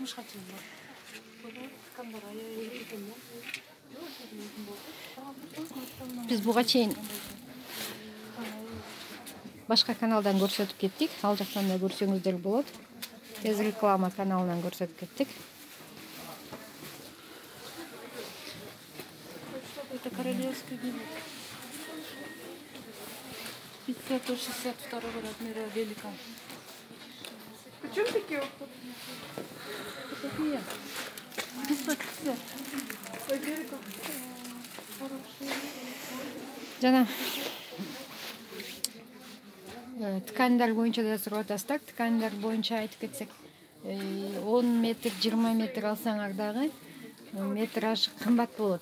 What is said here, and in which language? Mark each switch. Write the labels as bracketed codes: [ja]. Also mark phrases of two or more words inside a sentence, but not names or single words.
[ky] Биз буга чейин башка каналдан көрсөтүп кеттик. Ал жактан да көрсөңүздөр болот. Тез реклама каналынан көрсөтүп кеттик. [ru] Это королевский винок. 562 размера великан. Почему такие вот? Такие. 550. [ky] Жана ткандар боюнча да сурап атасыздар. Ткандар боюнча айтып кетсек, 10 метр, 20 метр алсаңар дагы метраж кымбат болот.